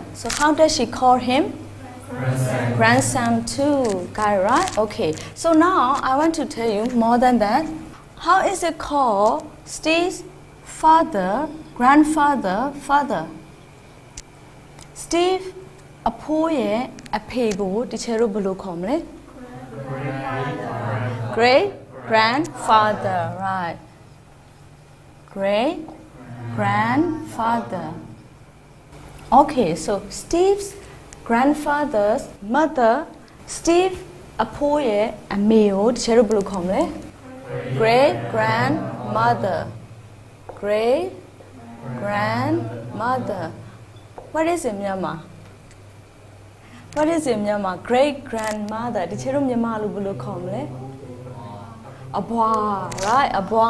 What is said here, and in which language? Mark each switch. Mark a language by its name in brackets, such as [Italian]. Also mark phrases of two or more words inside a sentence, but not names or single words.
[English] So how does she call him? Grandson too. Got it, right? Okay, so now I want to tell you more than that. How is it called Steve's father, grandfather, father? [Burmese] Steve အဖိုးရဲ့အဖေကိုတချို့ဘယ်လိုခေါ်မလဲ [English] Great grandfather, right? Great grandfather. Okay, so Steve's grandfather's mother, [Burmese] Steve အဖိုးရဲ့အမေကိုတချို့ဘယ်လိုခေါ်မလဲ [English] Great grandmother. Great grandmother. What is it, Myanmar? What is it, Myanmar? Great grandmother. Did you Myanmar lu komle? Abwa, right? Abwa.